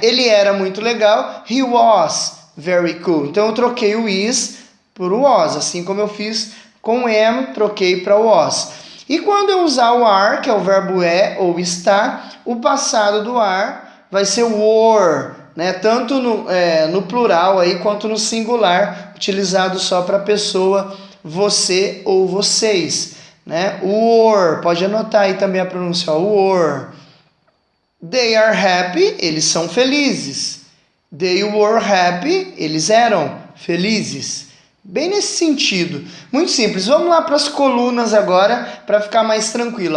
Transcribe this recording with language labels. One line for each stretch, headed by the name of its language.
Portuguese: Ele era muito legal,
English: he was very cool.
Portuguese: Então eu troquei o is por o was, assim como eu fiz com o am, troquei para o was. E quando eu usar o are, que é o verbo é ou está, o passado do are vai ser were, né? Tanto no plural aí, quanto no singular, utilizado só para a pessoa você ou vocês. Né? Were, pode anotar aí também a pronúncia, were.
English: They are happy,
Portuguese: eles são felizes.
English: They were happy,
Portuguese: eles eram felizes. Bem nesse sentido. Muito simples. Vamos lá para as colunas agora, para ficar mais tranquilo.